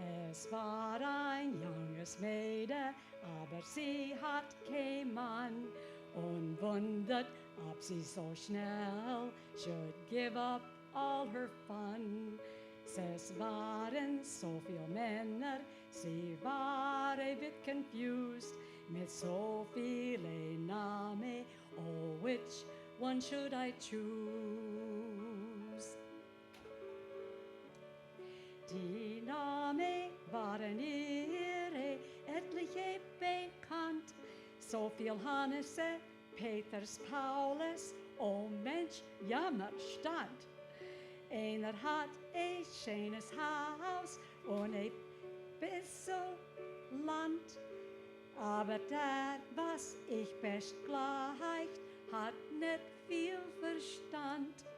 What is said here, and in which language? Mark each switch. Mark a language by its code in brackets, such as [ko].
[de] Es war ein junges Mädel, aber sie hat kein Mann und wundert, ob sie so schnell [en] should give up all her fun. [de] Es waren so viele Männer, sie war [en] a bit confused [de] mit so vielen Namen. [en] Oh, which one should I choose? [de] Die Namen waren ihre etliche bekannt, so viel Hannese, Peters, Paulus, oh Mensch, Jammerstand. Einer hat ein schönes Haus und ein bisschen Land, aber der, was ich [en] best [de] gleicht, hat nicht viel Verstand.